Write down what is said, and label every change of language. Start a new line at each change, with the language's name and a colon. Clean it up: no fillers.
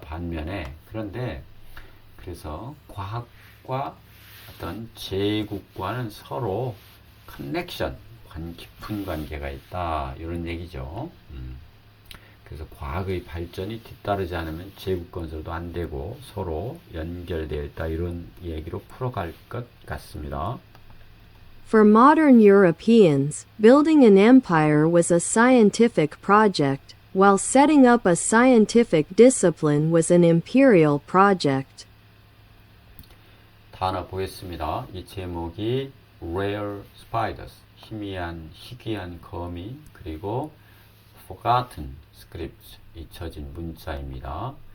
Korean: 반면에 그런데 그래서 과학과 어떤 제국과는 서로 커넥션, 깊은 관계가 있다. 이런 얘기죠. 그래서 과학의 발전이 뒤따르지 않으면 제국 건설도 안 되고 서로 연결되어 있다. 이런 얘기로 풀어갈 것 같습니다.
English: For modern Europeans, building an empire was a scientific project, while setting up a scientific discipline was an imperial project.
Korean: 단어 보겠습니다. 이 제목이
English: Rare Spiders,
Korean: 희귀한 거미, 그리고
English: Forgotten Scripts,
Korean: 잊혀진 문자입니다.